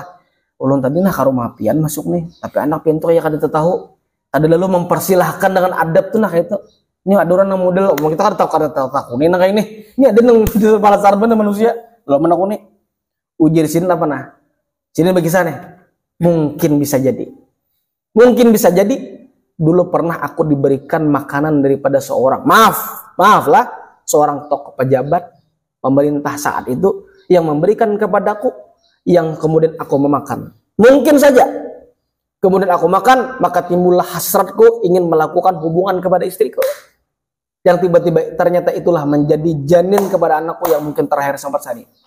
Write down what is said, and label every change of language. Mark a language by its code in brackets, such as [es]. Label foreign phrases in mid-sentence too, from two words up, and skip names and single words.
[bjn] Ulun tadi nah karumah pian masuk nih, tapi anak pian tuh ya kada tahu. Kada lalu mempersilahkan dengan adab tuh nah kayak itu. Ini ada orang yang model, kita kada tahu nih nah kayak ini. Ini ada yang kepala sarban manusia. Lalu mana nih? Ujar sini apa nah? Sini bagi sana. [id] Mungkin bisa jadi dulu pernah aku diberikan makanan daripada seorang, maaf lah, seorang tokoh pejabat pemerintah saat itu yang memberikan kepadaku, yang kemudian aku memakan. Mungkin saja kemudian aku makan, maka timbullah hasratku ingin melakukan hubungan kepada istriku, yang tiba-tiba ternyata itulah menjadi janin kepada anakku yang mungkin terakhir sempat sani.